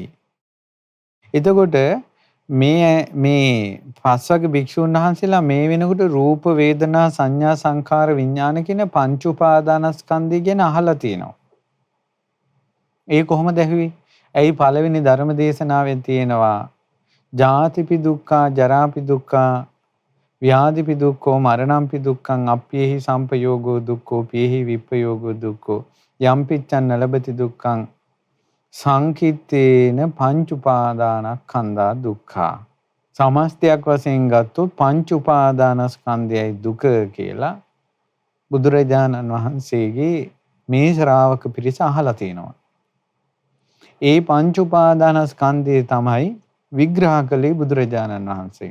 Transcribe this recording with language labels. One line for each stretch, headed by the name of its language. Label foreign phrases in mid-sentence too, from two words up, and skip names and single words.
Sinhala: එතකොට මේ 5 වගේ භික්ෂුන් වහන්සේලා මේ වෙනකොට රූප වේදනා සංඥා සංඛාර විඥාන කියන පංච උපාදානස්කන්ධය ගැන අහලා තියෙනවා. ඒ කොහොමද ඇහුවේ? ඇයි පළවෙනි ධර්ම දේශනාවෙන් තියෙනවා
Pali: ජාතිපි දුක්ඛා ජරාපි දුක්ඛා ව්‍යාධිපි දුක්ඛෝ මරණම්පි දුක්ඛං අප්පේහි සම්පයෝගෝ දුක්ඛෝ පේහි විප්පයෝගෝ දුක්ඛෝ යම්පිච්ඡන් නලබති දුක්ඛං සංකිට්ඨේන පංච උපාදානස්කන්ධා දුක්ඛා.
Sinhala: සමස්තයක් වශයෙන් ගත්තොත් පංච උපාදානස්කන්ධයයි දුක කියලා බුදුරජාණන් වහන්සේගේ මේ ශ්‍රාවක පිරිස අහලා තිනවා. ඒ පංච උපාදානස්කන්ධය තමයි විග්‍රහ කළේ බුදුරජාණන් වහන්සේ.